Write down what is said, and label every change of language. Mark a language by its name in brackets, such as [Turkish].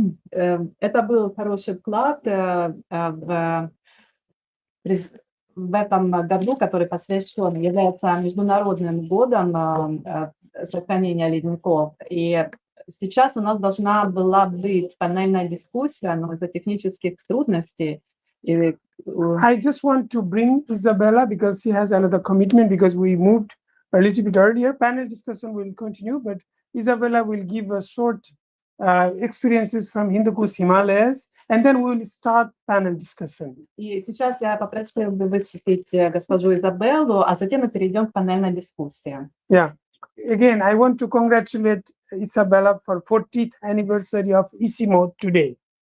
[Russian] Это был хороший вклад в этом году, который посвящен, является Международным годом сохранения ледников. И сейчас у нас должна была быть панельная дискуссия, но из-за технических трудностей. [English] I just want to bring Isabella because she has another commitment because we moved a little bit earlier. Panel discussion will continue, but Isabella will give a short experiences from Hindu Kush Himalayas, and then we will start panel discussion. [Russian] И сейчас я попросила бы выступить госпожу Изабеллу, а затем мы перейдем к панельной дискуссии. [English] Yeah. Again, I want to congratulate Isabella for 40th anniversary of ICIMOD today.